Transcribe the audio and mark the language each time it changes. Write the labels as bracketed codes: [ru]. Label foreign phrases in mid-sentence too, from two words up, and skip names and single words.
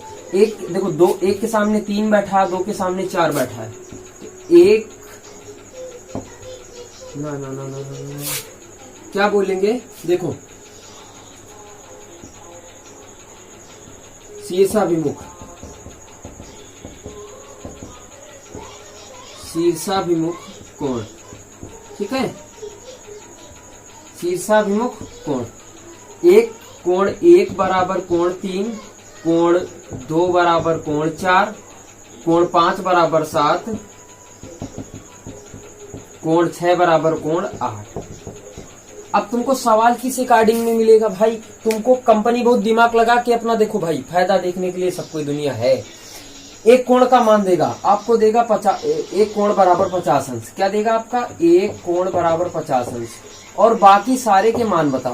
[hi] एक देखो, 2 एक के सामने 3 बैठा है, 2 के सामने 4 बैठा है, एक ना ना ना ना ना क्या बोलेंगे, देखो शीर्षाभिमुख। शीर्षाभिमुख कोण। ठीक है, शीर्षाभिमुख कोण। एक कोण 1 बराबर कोण 3, कोण 2 बराबर कोण 4, कोण 5 बराबर 7, कोण 6 बराबर कोण 8। अब तुमको सवाल किस अकॉर्डिंग में मिलेगा भाई? तुमको कंपनी बहुत दिमाग लगा के अपना देखो भाई, फायदा देखने के लिए सब कोई दुनिया है। एक कोण का मान देगा आपको, देगा 50, एक कोण बराबर 50 अंश। क्या देगा आपका? एक कोण बराबर 50 अंश, और बाकी सारे के मान बताओ।